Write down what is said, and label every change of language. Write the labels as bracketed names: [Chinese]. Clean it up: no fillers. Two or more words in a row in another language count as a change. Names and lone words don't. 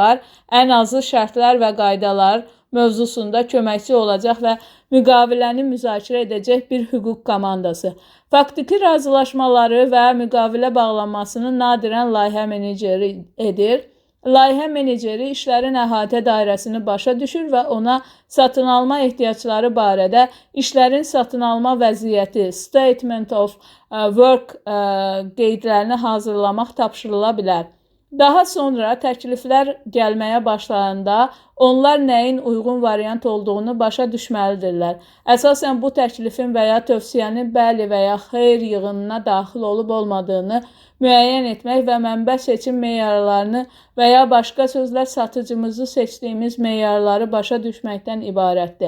[Azerbaijani] Ən azı şərtlər və qaydalar mövzusunda köməkçi olacaq və müqaviləni müzakirə edəcək bir hüquq komandası. Faktiki razılaşmaları və müqavilə bağlanmasını nadirən layihə meneceri edir. Layihə meneceri işlərin əhatə dairəsini başa düşür və ona satın alma ehtiyacları barədə işlərin satın alma vəziyyəti, [English] statement of work [Azerbaijani] qeydlərini hazırlamaq tapşırıla bilər. Daha sonra təkliflər gəlməyə başlayanda onlar nəyin uyğun variant olduğunu başa düşməlidirlər. Əsasən bu təklifin və ya tövsiyənin bəli və ya xeyr yığınına daxil olub olmadığını müəyyən etmək və mənbə seçim meyarlarını və ya başqa sözlər satıcımızı seçdiyimiz meyarları başa düşməkdən ibarətdir.